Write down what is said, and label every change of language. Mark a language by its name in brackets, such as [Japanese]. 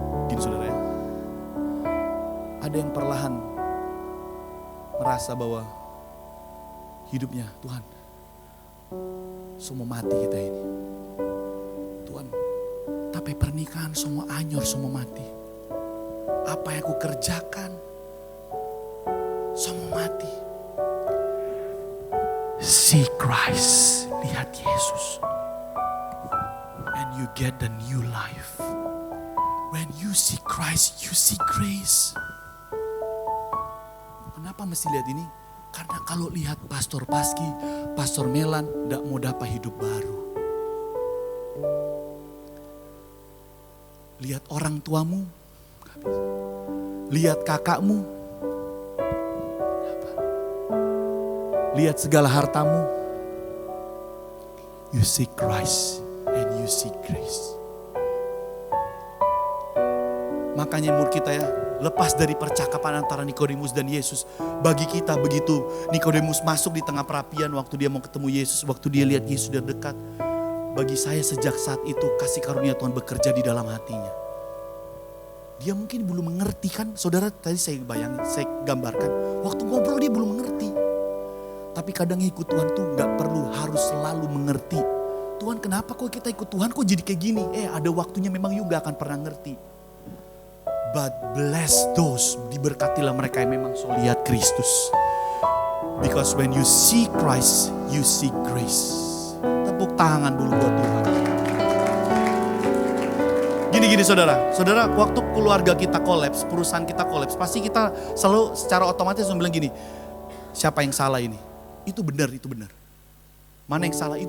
[Indonesian] Gini saudara ya, ada yang perlahan merasa bahwa hidupnya, Tuhan, semua mati kita ini. Tuhan, tapi pernikahan semua anyur, semua mati. Apa yang aku kerjakan, semua mati. [English] See Christ, [Indonesian] lihat Yesus, [English] and you get the new life. When you see Christ, you see grace. [Indonesian] Kenapa mesti lihat ini? Karena kalau lihat Pastor Paski, Pastor Melan, tidak mau dapat hidup baru. Lihat orang tuamu, lihat kakakmu, lihat segala hartamu. [English] You see Christ and you see grace. [Indonesian] Makanya menurut kita ya, lepas dari percakapan antara Nikodemus dan Yesus. Bagi kita begitu Nikodemus masuk di tengah perapian waktu dia mau ketemu Yesus. Waktu dia lihat Yesus sudah dekat. Bagi saya sejak saat itu kasih karunia Tuhan bekerja di dalam hatinya. Dia mungkin belum mengerti kan. Saudara tadi saya bayangin, saya gambarkan. Waktu ngobrol dia belum mengerti. Tapi kadang ikut Tuhan tuh gak perlu harus selalu mengerti. Tuhan kenapa kok kita ikut Tuhan kok jadi kayak gini? Ada waktunya memang you gak akan pernah ngerti. [English] But bless those, [Indonesian] diberkatilah mereka yang memang so lihat Kristus. [English] Because when you see Christ, you see grace. [Indonesian] Tepuk tangan dulu buat Tuhan. Gini saudara. Saudara waktu keluarga kita kolaps, perusahaan kita kolaps, pasti kita selalu secara otomatis bilang gini. Siapa yang salah ini? Itu benar. Mana yang salah?